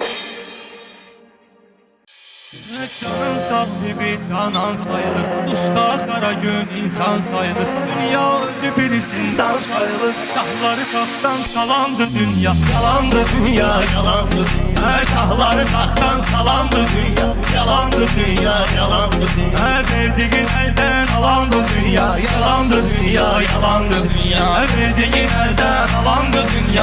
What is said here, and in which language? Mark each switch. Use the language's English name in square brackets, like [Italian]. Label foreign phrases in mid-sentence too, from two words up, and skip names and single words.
[Azerbaijani] Canın sahibi canan sayılır. Usta kara gün insan sayılır. Dünya özü bir zindan sayılır. Şahları taxtdan salandı dünya. Yalandı dünya, yalandı dünya. Şahları taxtdan salandı dünya. Yalandı dünya, yalandı dünya. [Turkish] Verdiğin elden alandı dünya. [Azerbaijani] Yalandı dünya, yalandı dünya. [Turkish] Verdiğin elden alandı dünya.